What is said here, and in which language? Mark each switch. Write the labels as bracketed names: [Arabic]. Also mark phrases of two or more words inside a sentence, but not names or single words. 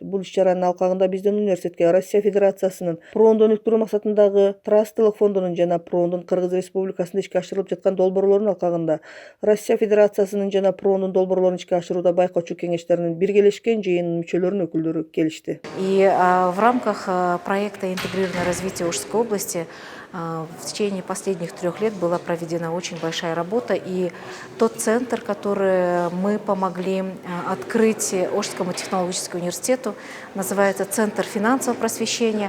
[Kyrgyz] Бул иш-чаранын алкагында биздин университетке Россия Федерациясынын ПРООндон өткөрүү максатындагы Трастылык фондунун жана ПРООндун Кыргыз Республикасында ишке ашырылып жаткан долбоорлорунун алкагында Россия Федерациясынын жана ПРООндун долбоорлорун ишке ашырууда байкоочу кеңештеринин биргелешкен жыйынынын мүчөлөрүнүн өкүлдөрү келишти. [Russian] И в рамках проекта «Интегрированное развитие Ошской области» в течение последних 3 лет была проведена очень большая работа. И тот центр, который мы помогли открыть Ошскому технологическому университету, называется «Центр финансового просвещения».